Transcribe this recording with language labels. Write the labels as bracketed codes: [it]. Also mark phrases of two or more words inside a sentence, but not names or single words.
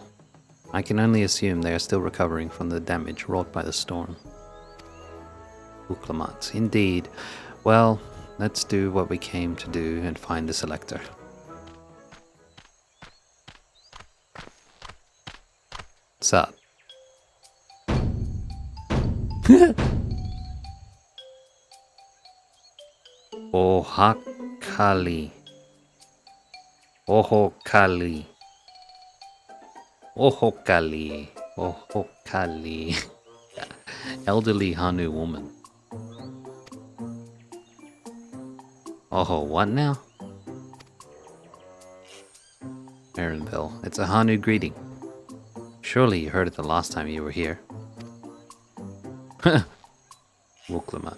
[en] I can only assume they are still recovering from the damage wrought by the storm. Uklamat. Indeed. Well, let's do what we came to do and find the selector. What's up? Ohakali. Ohokali. Ohokali. Ohokali. Elderly Hanu woman. Oh, what now? Erinville. It's a Hanu greeting. Surely you heard it the last time you were here. Uklamat.